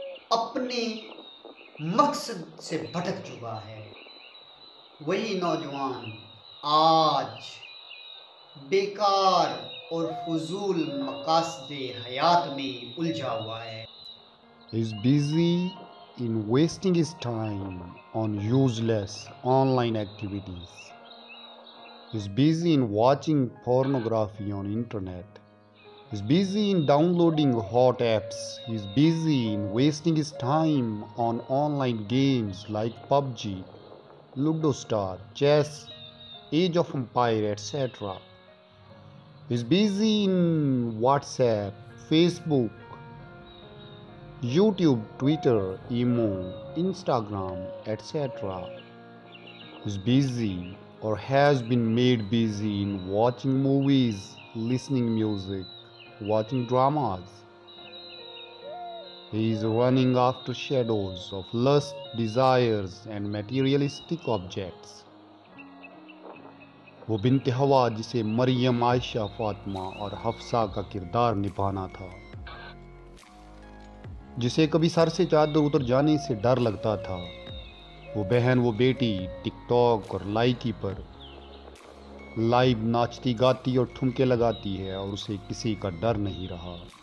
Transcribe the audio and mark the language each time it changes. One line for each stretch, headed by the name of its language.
Urdu: اپنے مقصد سے بھٹک چکا ہے، وہی نوجوان آج بیکار اور فضول مقاصد حیات میں الجھا ہوا ہے۔
English: He is busy in wasting his time on useless online activities. He is busy in watching pornography on internet. He is busy in downloading hot apps. He is busy in wasting his time on online games like PUBG, Ludo Star, Chess, Age of Empire, etc. He is busy in WhatsApp, Facebook, YouTube, Twitter, Imo, Instagram, etc. Is busy or has been made busy in watching movies, listening music, watching dramas. He is running after shadows of lust, desires and materialistic objects.
Urdu: وہ بنت ہوا جسے مریم، عائشہ، فاطمہ اور حفصہ کا کردار نبھانا تھا، جسے کبھی سر سے چادر اتر جانے سے ڈر لگتا تھا، وہ بہن، وہ بیٹی ٹک ٹاک اور لائکی پر لائیو ناچتی گاتی اور ٹھمکے لگاتی ہے اور اسے کسی کا ڈر نہیں رہا۔